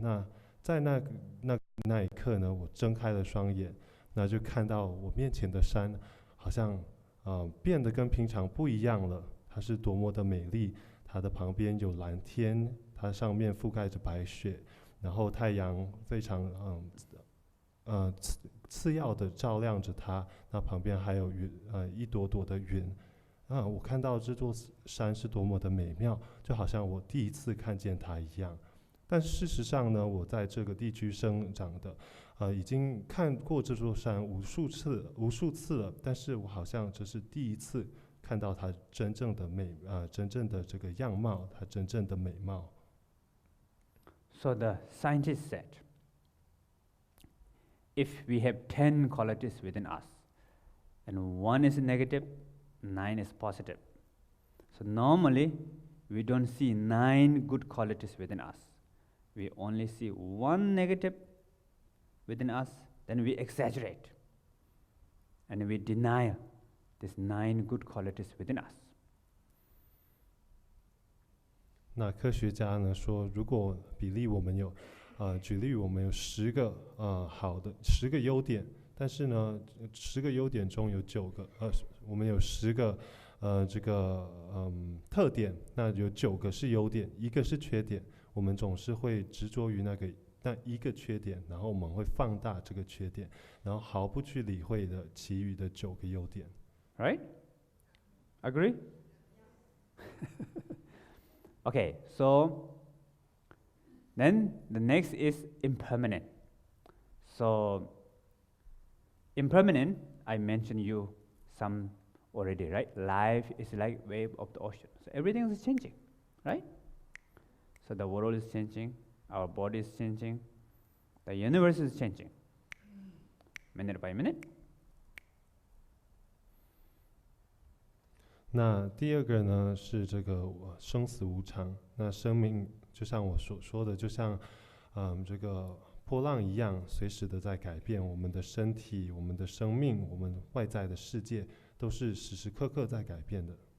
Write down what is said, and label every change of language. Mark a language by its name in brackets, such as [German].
[Chinese] 那在那一刻呢，我睁开了双眼，那就看到我面前的山好像变得跟平常不一样了，它是多么的美丽，它的旁边有蓝天，它上面覆盖着白雪，然后太阳非常次要的照亮着它，那旁边还有云一朵朵的云我看到这座山是多么的美妙，就好像我第一次看见它一样。但事实上呢，我在这个地区生长的，已经看过这座山无数次了，但是我好像这是第一次看到它真正的真正的这个样貌，它真正的美貌。 [English] So the scientist said, if we have 10 qualities within us, and 1 is negative, 9 is positive. So normally, we don't see 9 good qualities within us. We only see 1 negative within us, then we exaggerate. And we deny these 9 good qualities within us. [Chinese] 那科学家呢说，如果举例我们有10个10个优点，但是呢10个优点中有9个我们有10个这个特点，那有9个是优点，1个是缺点，我们总是会执着于那一个缺点，然后我们会放大这个缺点，然后毫不去理会的其余的9个优点。 [English] Right? Agree? Okay, so then the next is impermanent. So impermanent, I mentioned you some already, right? Life is like wave of the ocean. So everything is changing, right? So the world is changing, our body is changing, the universe is changing, minute by minute. [Chinese] 那第二个呢是这个生死无常。那生命就像我所说的，就像这个波浪一样，随时的在改变。我们的身体、我们的生命、我们外在的世界，都是时时刻刻在改变的。